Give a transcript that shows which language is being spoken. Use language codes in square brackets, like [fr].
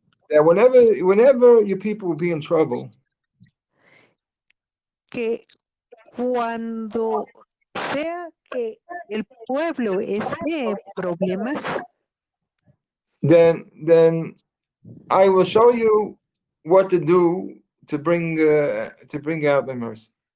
[en] that whenever your people will be in trouble, [es] que cuando sea que el pueblo esté en problemas, [en] then I will show you what to do to bring out my mercy.